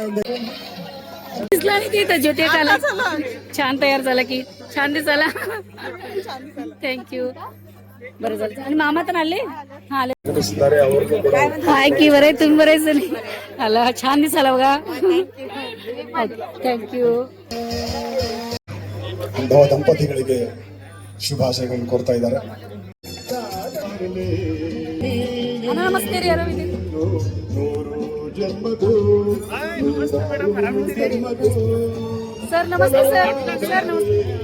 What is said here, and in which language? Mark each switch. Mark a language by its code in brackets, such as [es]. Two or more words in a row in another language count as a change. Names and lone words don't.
[mr] दिसला नाही की इथं ज्योती काला छान तयार झाला की छान दिसायला थँक्यू बरं झालं आणि मामा तर आले हा आले हाय की बरं आहे तुम्ही बरेच जणी आला छान दिसायला बघा ಥ್ಯಾಂಕ್ಯೂ [kn] ನವ ದಂಪತಿಗಳಿಗೆ ಶುಭಾಶಯಗಳನ್ನು ಕೋರ್ತಾ ಇದ್ದಾರೆ. ನಮಸ್ತೆ ರೀ ಅರವಿಂದ್ ಸರ್ ನಮಸ್ತೆ ಸರ್ ಸರ್ ನಮಸ್ತೆ